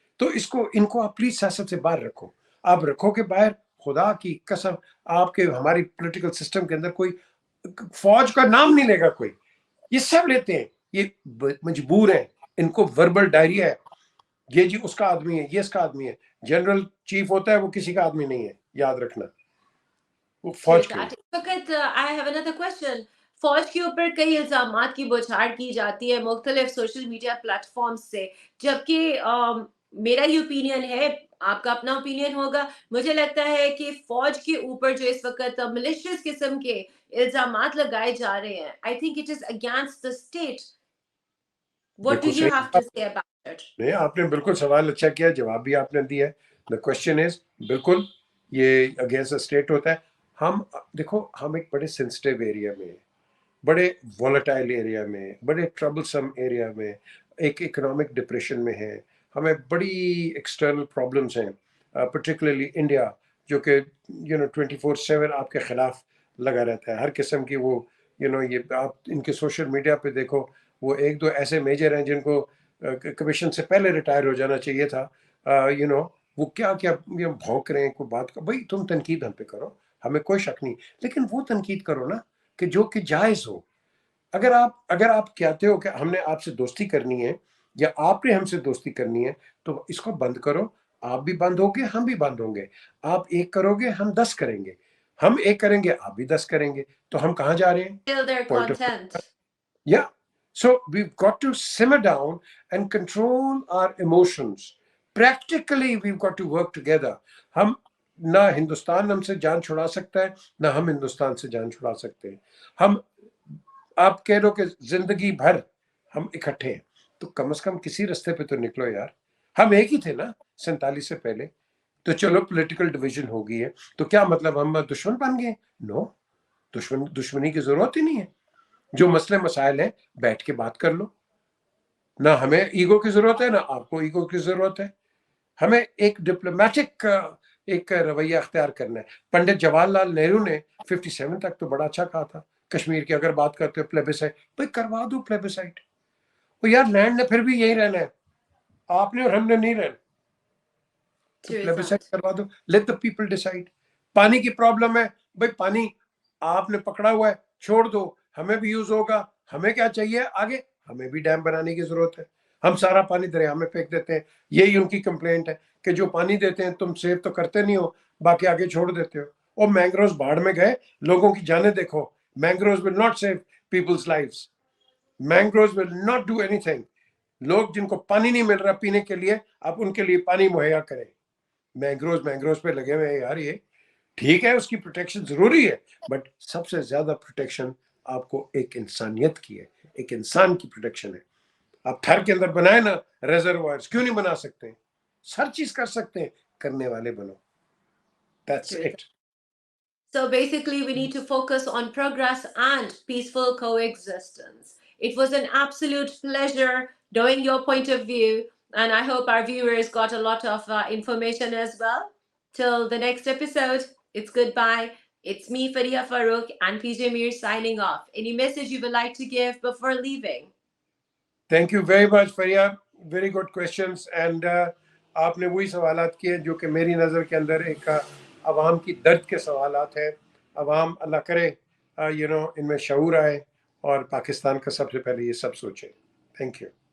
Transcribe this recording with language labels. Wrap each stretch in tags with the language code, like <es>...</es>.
<ur>تو ان کو آپ پلیز سیاست سے باہر رکھو. آپ رکھو کہ باہر, خدا کی قسم آپ کے ہماری پولیٹیکل سسٹم کے اندر کوئی فوج کا نام نہیں لے گا کوئی. یہ سب لیتے ہیں, یہ مجبور ہیں, ان کو وربل ڈائریا ہے, یہ جی اس کا آدمی ہے, یہ اس کا آدمی ہے. جنرل چیف ہوتا ہے وہ کسی کا آدمی نہیں ہے, یاد رکھنا. وہ فوج کے</ur> <en>I have another question.</en> <ur>فوج کے اوپر کئی الزامات کی بوچھاڑ کی جاتی ہے مختلف سوشل میڈیا پلیٹ فارم سے, جبکہ میرا یہ اوپینین ہے, آپ کا اپنا اوپینین ہوگا, مجھے لگتا ہے کہ فوج کے اوپر جو اس وقت ملیشیس قسم کے الزامات لگائے جا رہے ہیں,</ur> <en>I think it is against the state. What do you have to say about it?</en> <ur>نہیں, آپ نے بالکل سوال اچھا کیا, جواب بھی آپ نے دیا ہے.</ur> <en>The question is</en> <ur>بالکل یہ اگینسٹ اسٹیٹ ہوتا ہے. ہم دیکھو, ہم ایک بڑے سینسٹیو ایریا میں, بڑے وولٹائل ایریا میں, بڑے ٹربلسم ایریا میں, ایک اکنامک ڈپریشن میں ہیں, ہمیں بڑی ایکسٹرنل پرابلمس ہیں, پرٹیکولرلی انڈیا جو کہ 24/7 آپ کے خلاف لگا رہتا ہے, ہر قسم کی وہ یہ آپ ان کے سوشل میڈیا پہ دیکھو, وہ ایک دو ایسے میجر ہیں جن کو کمیشن سے پہلے ریٹائر ہو جانا چاہیے تھا, وہ کیا بھونک رہے ہیں کوئی بات کا. بھائی تم تنقید ہم پہ کرو, ہمیں کوئی شک نہیں, لیکن وہ تنقید کرو نا کہ جو کہ جائز ہو. اگر آپ کہتے ہو کہ ہم نے آپ سے دوستی کرنی ہے یا آپ نے ہم سے دوستی کرنی ہے, تو اس کو بند کرو. آپ بھی بند ہوگے, ہم بھی بند ہوں گے. آپ ایک کرو گے, ہم 10 کریں گے. ہم ایک کریں گے, آپ بھی 10 کریں گے. تو ہم کہاں جا رہے ہیں؟</ur> <en>Till their content. Yeah. So we've got to simmer down and control our emotions. Practically we've got to work together.</en> <ur>ہم نہ ہندوستان ہم سے جان چھڑا سکتا ہے, نہ ہم ہندوستان سے جان چھڑا سکتے ہیں. ہم آپ کہہ دو کہ زندگی بھر ہم اکٹھے ہیں, تو کم از کم کسی رستے پہ تو نکلو یار. ہم ایک ہی تھے نا 47 سے پہلے. تو چلو پولیٹیکل ڈویژن ہو گئی ہے, تو کیا مطلب ہم دشمن بن گئے؟ نو, دشمنی کی ضرورت ہی نہیں ہے. جو مسئلے مسائل ہیں بیٹھ کے بات کر لو. نہ ہمیں ایگو کی ضرورت ہے, نہ آپ کو ایگو کی ضرورت ہے. ہمیں ایک ڈپلومیٹک ایک رویہ اختیار کرنا ہے. پنڈت جواہر لال نہرو نے 57 تک تو بڑا اچھا کہا تھا کشمیر کی اگر بات کرتے ہو پلیبیسائٹ. بھائی کروا دو پلیبیسائٹ. وہ یار لینڈ نے پھر بھی یہی رہنا ہے, آپ نے اور ہم نے نہیں رہنا. تو پلیبیسائٹ کروا دو,</ur> <en>Let the people decide.</en> <ur>پانی کی پرابلم ہے, بھائی پانی آپ نے پکڑا ہوا ہے, چھوڑ دو, ہمیں بھی یوز ہوگا. ہمیں کیا چاہیے آگے؟ ہمیں بھی ڈیم بنانے کی ضرورت ہے. ہم سارا پانی دریا میں پھینک دیتے ہیں. یہی ان کی کمپلینٹ ہے کہ جو پانی دیتے ہیں تم سیو تو کرتے نہیں ہو, باقی آگے چھوڑ دیتے ہو. اور مینگروز باڑ میں گئے, لوگوں کی جانیں دیکھو.</ur> <en>Mangroves will not save people's lives. Mangroves will not do anything.</en> <ur>لوگ جن کو پانی نہیں مل رہا پینے کے لیے, آپ ان کے لیے پانی مہیا کریں. مینگروز پہ لگے ہوئے ہیں یار. یہ ٹھیک ہے اس کی پروٹیکشن ضروری ہے, بٹ سب سے زیادہ پروٹیکشن آپ کو ایک انسانیت کی ہے, ایک انسان کی پروٹیکشن ہے. آپ تھر کے اندر بنائے نا ریزروائرز, کیوں نہیں بنا سکتے؟ ہر چیز کر سکتے ہیں, کرنے والے بنو.</ur> <en>That's it. So basically we need to focus on progress and peaceful coexistence. It was an absolute pleasure knowing your point of view, and I hope our viewers got a lot of information as well. Till the next episode, it's goodbye. It's me, Fariha Farouk, and PJ Mir signing off. Any message you would like to give before leaving? Thank you very much, Fariha. Very good questions.</en> <ur>And آپ نے وہی سوالات کیے جو کہ میری نظر کے اندر ایک عوام کی درد کے سوالات ہیں. عوام اللہ کرے ان میں شعور آئے اور پاکستان کا سب سے پہلے یہ سب سوچیں. Thank you.</ur>